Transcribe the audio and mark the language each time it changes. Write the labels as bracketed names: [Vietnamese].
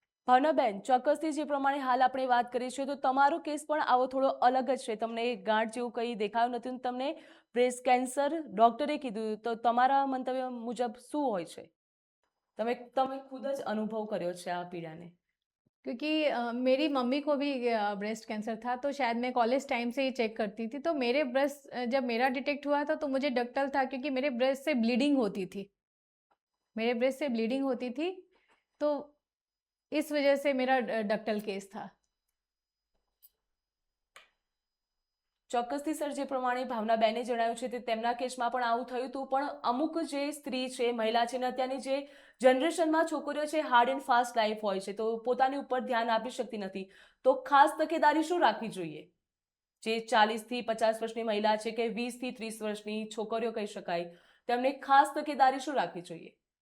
[Gujarati] ભાવનાબેન, ચોક્કસથી જે પ્રમાણે હાલ આપણે વાત કરી છે તો તમારો કેસ પણ આવો થોડો અલગ જ છે. તમને ગાંઠ જેવું કંઈ દેખાયું નથી અને તમને બ્રેસ્ટ કેન્સર ડોક્ટરે કીધું, તો તમારા મંતવ્ય મુજબ શું હોય છે? તમે ખુદ જ અનુભવ કર્યો છે આ પીડાને. [Hindi] क्योंकि मेरी मम्मी को भी ब्रेस्ट कैंसर था, तो शायद मैं कॉलेज टाइम से ही चेक करती थी। तो मेरे ब्रेस्ट जब मेरा डिटेक्ट हुआ था तो मुझे डक्टल था, क्योंकि मेरे ब्रेस्ट से ब्लीडिंग होती थी, मेरे ब्रेस्ट से ब्लीडिंग होती थी, तो इस वजह से मेरा डक्टल केस था। [Gujarati] ચોક્કસથી સર જે પ્રમાણે ભાવનાબેને જણાવ્યું છે તે તેમના કેસમાં પણ આવું થયું હતું, પણ અમુક જે સ્ત્રી છે, મહિલા છે, અને અત્યારની જે જનરેશનમાં છોકરીઓ છે હાર્ડ એન્ડ ફાસ્ટ લાઈફ હોય છે, તો પોતાની ઉપર ધ્યાન આપી શકતી નથી. તો ખાસ તકેદારી શું રાખવી જોઈએ? જે 40 થી 50 વર્ષની મહિલા છે કે 20 થી 30 વર્ષની છોકરીઓ કહી શકાય, તેમને ખાસ તકેદારી શું રાખવી જોઈએ?